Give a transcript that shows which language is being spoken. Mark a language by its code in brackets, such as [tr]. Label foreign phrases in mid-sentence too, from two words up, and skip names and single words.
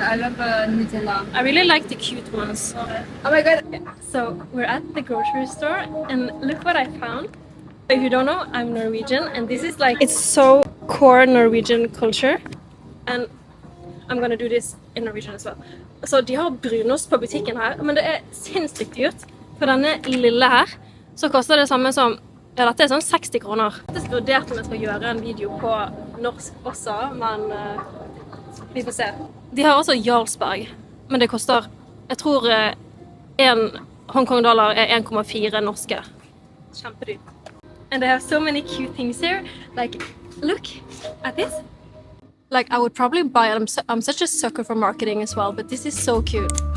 [en] I love Nutella. I really like the cute ones. Oh my god. So we're at the grocery store, and look what I found. If you don't know, I'm Norwegian, and this is like, it's so core Norwegian culture. And I'm gonna do this in Norwegian as well. [no] Så de har brunost på butikken her, men det er sinnssykt dyrt. For denne lille her, så koster det samme som, ja, dette er sånn 60 kroner. Jeg har vurdert om jeg skal gjøre en video på norsk også, men vi får se. De har også Jarlsberg, men det koster, jeg tror, en Hongkong-dollar er 1,4 norske. Kjempedyrt. [en] And they have so many cute things here. Like, look at this. Like, I would probably buy it. I'm such a sucker for marketing as well, but this is so cute.